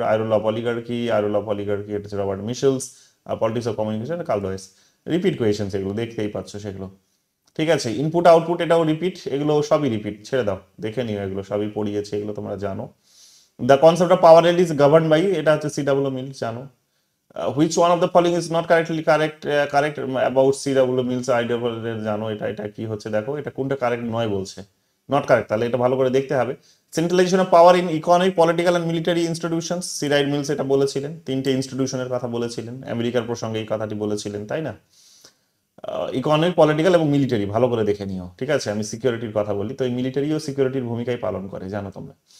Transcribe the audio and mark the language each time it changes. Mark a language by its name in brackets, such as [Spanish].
[Bangla] আইরোল of oligarchy এটা হচ্ছে Robert মিশেলস। আর politics of communication curl ডয়েস। Repeat questions, এগুলো দেখতেই পাচ্ছ সেগুলো, ঠিক আছে। ইনপুট আউটপুট এটাও রিপিট, এগুলো সবই রিপিট, ছেড়ে দাও, দেখে নিও, এগুলো সবই পড়িয়েছে, এগুলো তোমরা জানো। [English] the concept of power is govern by, [Bangla] এটা হচ্ছে CW মিলস, জানো। [English] Which one of the following is not correct about CW Mills idea, জানো। [Bangla] এটা কি হচ্ছে দেখো, এটা কোনটা কারেক্ট নয় বলছে, নট কারেক্ট, তাহলে এটা ভালো করে দেখতে হবে। Centralisation of power in economic, political and military institutions, সিরাইড mills এটা বলেছিলেন, 3টে ইনস্টিটিউশনের কথা বলেছিলেন, আমেরিকার প্রসঙ্গে এই কথাটি বলেছিলেন, তাই না। ইকোনমিক, পলিটিক্যাল এবং মিলিটারি ভালো করে দেখে নিও, ঠিক আছে। আমি সিকিউরিটির কথা বলি, তো এই মিলিটারিও সিকিউরিটির ভূমিকাই পালন করে, জানো তোমরা।